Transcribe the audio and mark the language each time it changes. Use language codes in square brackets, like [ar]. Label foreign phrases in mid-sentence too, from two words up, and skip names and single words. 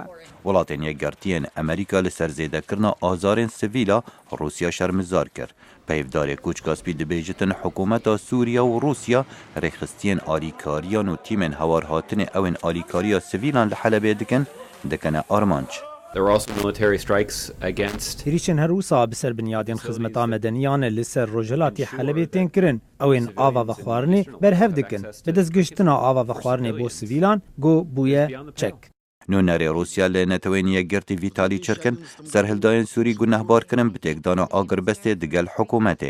[ku] Welatên yekgertiyên Amerîka li ser zêdekirina azarên sivîla Rûsya şermizar kir. Peyvdarê Kûçkaspî dibêjitin hikûmeta Sûriya û Rûsya rêxistiyên alîkariyan û tîmên hewarhatinê ewên alîkariya sivîlan li Helebê dikine armanc. [en] There were also military strikes against [ku] Êrişên her wisa bi ser binyadên xizmeta medeniyan li ser Rojhilatê Helebê tên kirin. Ew ên ava ve xwarinê berhev dikin. Bi destgihtina ava ve xwarinê bo sivîlan got bûye çek. Nûnerê Rûsya lê netewên yekgertî Vîtalî Çirkin serhildayên Sûrî gunehbar kirin bi têkdana agirbestê digel hikûmetê.